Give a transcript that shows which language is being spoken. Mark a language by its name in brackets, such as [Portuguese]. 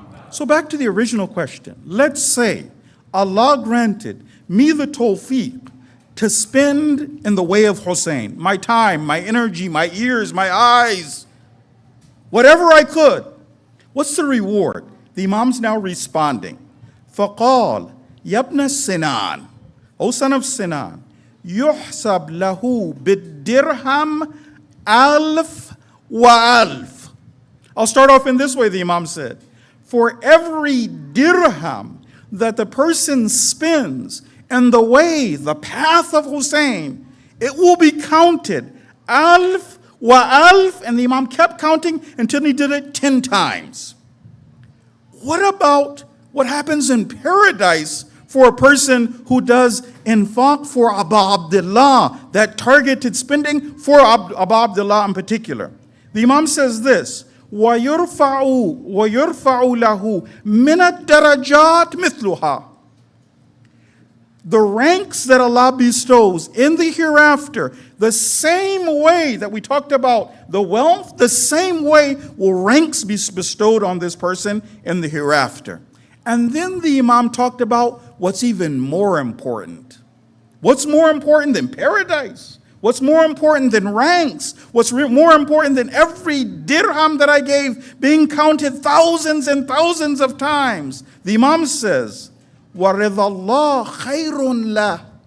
[English] So back to the original question. Let's say Allah granted me the tawfiq to spend in the way of Hussein, my time, my energy, my ears, my eyes, whatever I could. What's the reward? The Imam's now responding. [Arabic] فَقَالَ يَبْنَ السِّنَانِ, [English] O son of Sinan, [Arabic] يُحْسَبْ لَهُ بِالدِّرْهَمْ أَلْفْ وَأَلْفْ. [English] I'll start off in this way, the Imam said. For every dirham that the person spends in the way, the path of Hussein, it will be counted. [Arabic] Alf wa alf, [English] and the Imam kept counting until he did it 10 times. What about what happens in paradise for a person who does infaq for Abu Abdullah, that targeted spending for Abu Abdullah in particular? The Imam says this, [Arabic] وَيُرْفَعُ لَهُ مِنَ الدَّرَجَاتِ مِثْلُهَا. [English] The ranks that Allah bestows in the hereafter, the same way that we talked about the wealth, the same way will ranks be bestowed on this person in the hereafter. And then the Imam talked about what's even more important. What's more important than paradise? What's more important than ranks? What's more important than every dirham that I gave being counted thousands and thousands of times? The Imam says, [Arabic] وَرِضَ اللَّهِ خَيْرٌ لَهُ.